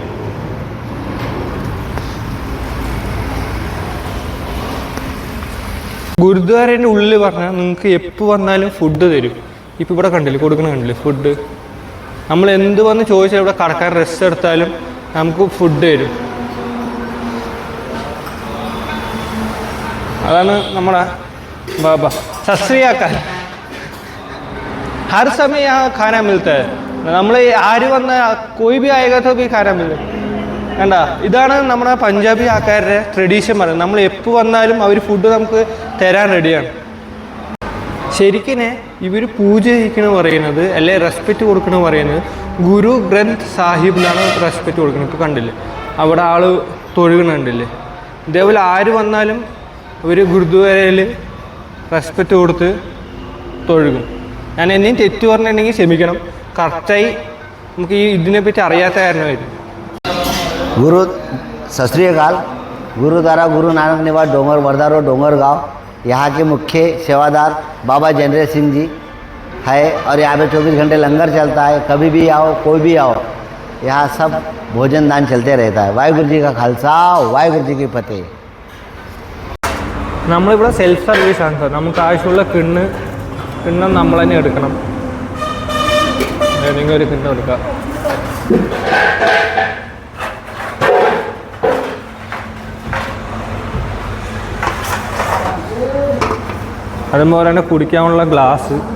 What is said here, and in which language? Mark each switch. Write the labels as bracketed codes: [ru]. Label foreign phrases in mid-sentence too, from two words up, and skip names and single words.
[ml] ഗുരുദ്വാരേൻ്റെ ഉള്ളിൽ പറഞ്ഞാൽ നിങ്ങൾക്ക് എപ്പോൾ വന്നാലും ഫുഡ് തരും. ഇപ്പോൾ ഇവിടെ കണ്ടില്ലേ, കണ്ടില്ലേ ഫുഡ്. നമ്മൾ എന്ത് വന്ന് ചോദിച്ചാൽ ഇവിടെ കടക്കാൻ റെസ്റ്റ് എടുത്താലും നമുക്ക് ഫുഡ് തരും. അതാണ് നമ്മുടെ [pa] ਬਾਬਾ ਸਤ ਸ੍ਰੀ ਅਕਾਲ. [hi] हर समय यहाँ खाना मिलता है. [ml] നമ്മൾ ആര് വന്ന [hi] कोई भी आएगा तो भी खाना मिले. [ml] കണ്ട ഇതാണ് നമ്മുടെ പഞ്ചാബി ആൾക്കാരുടെ ട്രഡീഷൻ പറയുന്നത്. നമ്മൾ എപ്പോൾ വന്നാലും അവർ ഫുഡ് നമുക്ക് തരാൻ റെഡിയാണ്. ശരിക്കും ഇവർ പൂജ ചെയ്യിക്കണമെന്ന് പറയുന്നത്, അല്ലെ റെസ്പെക്റ്റ് കൊടുക്കണമെന്ന് പറയുന്നത് ഗുരു ഗ്രന്ഥ് സാഹിബിലാണ് റെസ്പെക്റ്റ് കൊടുക്കുന്നത്. ഇപ്പോൾ കണ്ടില്ലേ അവിടെ ആൾ തൊഴുകണുണ്ടില്ലേ. ഇതേപോലെ ആര് വന്നാലും അവർ ഗുരുദ്വാരയിൽ റെസ്പെക്റ്റ് കൊടുത്ത് തൊഴുകും. ഞാൻ എന്നെയും തെറ്റ് പറഞ്ഞിട്ടുണ്ടെങ്കിൽ ക്ഷമിക്കണം. കറക്റ്റായി നമുക്ക് ഈ ഇതിനെപ്പറ്റി അറിയാത്ത കാരണമായിരുന്നു. [pa] ਗੁਰੂ ਸਤ ਸ੍ਰੀ ਅਕਾਲ. [hi] गुरुद्वारा गुरु नानक निवास डोंगर वर्धा रोड डोंगर गाँव. यहाँ के मुख्य सेवादार बाबा जयेंद्र सिंह जी है और यहाँ पे 24 घंटे लंगर चलता है. कभी भी आओ, कोई भी आओ, यहाँ सब भोजन दान चलते रहता है. [pa] ਵਾਹਿਗੁਰੂ ਜੀ ਕਾ ਖ਼ਾਲਸਾ, ਵਾਹਿਗੁਰੂ ਜੀ ਕੀ ਫ਼ਤਹਿ. [ml] നമ്മളിവിടെ [en] self service [ml] സാർ. നമുക്ക് ആവശ്യമുള്ള കിണ്ണം നമ്മൾ തന്നെ എടുക്കണം. ഏതെങ്കിലും ഒരു കിണ്ണം എടുക്കാം. അതുപോലെ തന്നെ കുടിക്കാനുള്ള ഗ്ലാസ്.